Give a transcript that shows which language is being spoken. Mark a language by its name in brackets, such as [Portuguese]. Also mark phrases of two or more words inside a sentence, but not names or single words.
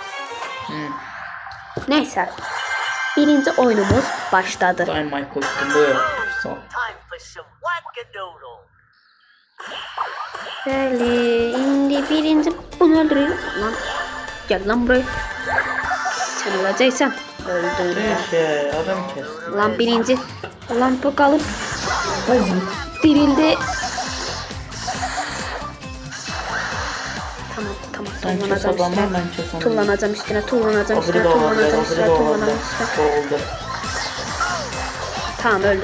[Azerbaijani] Neysə. Birinci oyunumuz başladı. Dynamite kostümü. Bəli, indi birinci bunu öldürürüm. Lan, gəl lan buraya. Sən öləcəksən. Öldün. [Turkish] Adam kes. [Azerbaijani] Lan birinci. Lan bu qalıb. Dirildi. [Turkish] Tamam. [Azerbaijani] Tullanacağım üstüne. Tamam, öldüm.